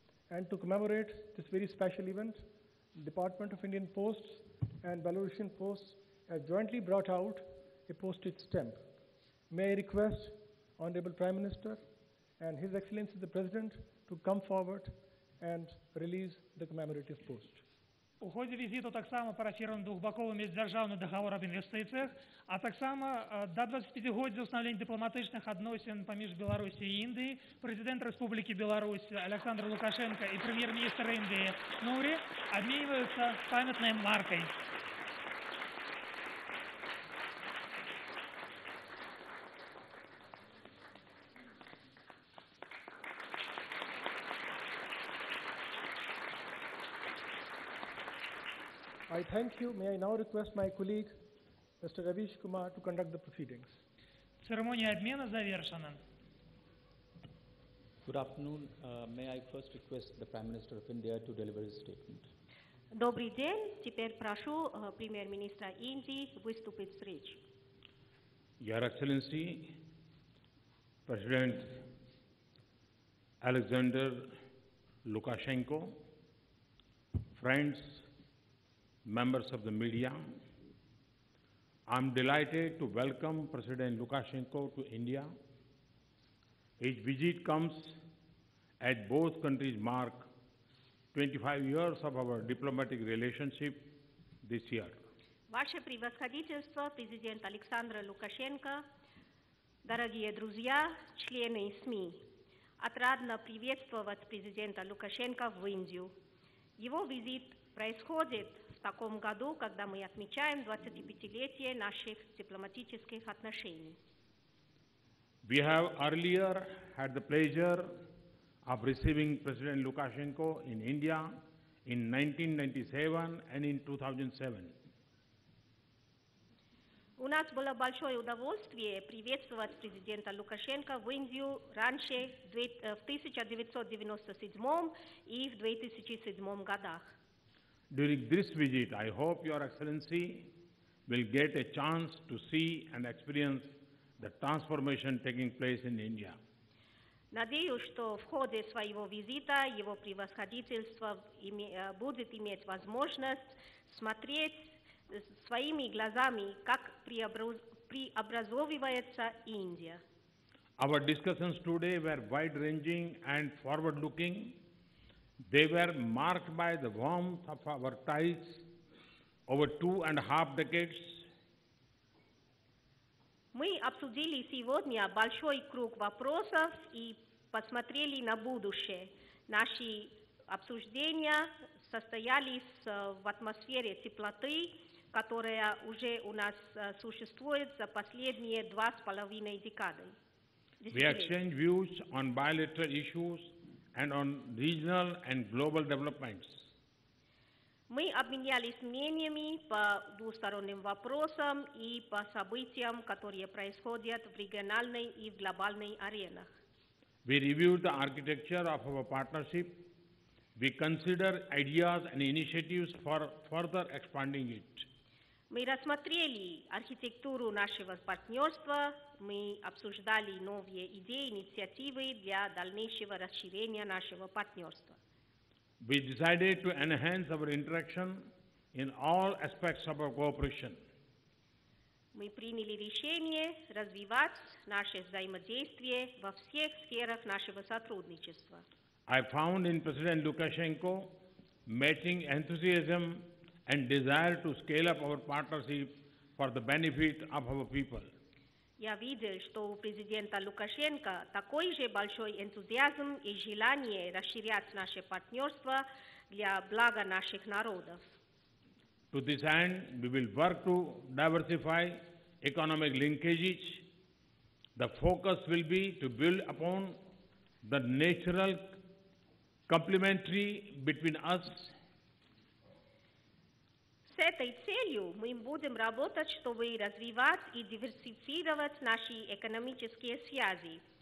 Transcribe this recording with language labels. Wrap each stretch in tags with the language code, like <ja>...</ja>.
<en>And to commemorate this very special event, the Department of Indian Posts and Belarusian Posts have jointly brought out a postage stamp. May I request Honorable Prime Minister and His Excellency the President to come forward and release the commemorative post.</en> <uk>У ході візиту так само парафіровано двохбоковий міждержавний договор об інвестиціях, а так само до 25-годдя установлення дипломатичних відносин поміж Білорусі і Індією президент Республіки Білорусь Александр Лукашенко і прем'єр-міністр Індії Нурі обмінюються пам'ятною маркою.</uk> <en>I thank you. May I now request my colleague, Mr. Ravish Kumar, to conduct the proceedings.</en> <ru>Церемония обмена завершена.</ru> <en>Good afternoon. May I first request the Prime Minister of India to deliver his statement.</en> <ru>Добрый день. Теперь прошу премьер-министра Индии выступить с речью.</ru> <en>Your Excellency, President Alexander Lukashenko, friends, members of the media, I'm delighted to welcome President Lukashenko to India. His visit comes as both countries mark 25 years of our diplomatic relationship this year.</en> <ru>Ваше превосходительство, президент Александр Лукашенко, дорогие друзья, члены СМИ, отрадно приветствовать президента Лукашенко в Индию. Его визит происходит в таком году, когда мы отмечаем 25-летие наших дипломатических отношений.</ru> <en>We have earlier had the pleasure of receiving President Lukashenko in India in 1997 and in 2007.</en> <ru>У нас было большое удовольствие приветствовать президента Лукашенко в Индию раньше, в 1997 и в 2007 годах.</ru> <en>During this visit, I hope Your Excellency will get a chance to see and experience the transformation taking place in India.</en> <ru>Надеюсь, что в ходе своего визита его превосходительство будет иметь возможность смотреть своими глазами, как преобразовывается Индия.</ru> <en>Our discussions today were wide-ranging and forward-looking. They were marked by the warmth of our ties over 2.5 decades.</en> <ru>Мы обсудили сегодня большой круг вопросов и посмотрели на будущее. Наши обсуждения состоялись в атмосфере теплоты, которая уже у нас существует за последние 2,5 декады.</ru> <en>We exchanged views on bilateral issues and on regional and global developments.</en> <ru>Мы обменялись мнениями по двусторонним вопросам и по событиям, которые происходят в региональной и в глобальной аренах.</ru> <en>We reviewed the architecture of our partnership. We considered ideas and initiatives for further expanding it.</en> <ru>Мы рассмотрели архитектуру нашего партнерства, мы обсуждали новые идеи, инициативы для дальнейшего расширения нашего партнерства.</ru> <en>We decided to enhance our interaction in all aspects of our cooperation.</en> <ru>Мы приняли решение развивать наше взаимодействие во всех сферах нашего сотрудничества.</ru> <en>I found in President Lukashenko matching enthusiasm and desire to scale up our partnership for the benefit of our people.</en> <ru>Я видел, что у президента Лукашенко такой же большой энтузиазм и желание расширять наше партнерство для блага наших народов.</ru> <en>To this end, we will work to diversify economic linkages. The focus will be to build upon the natural complementary between us.</en> <ru>С этой целью мы будем работать, чтобы развивать и диверсифицировать наши экономические связи.</ru>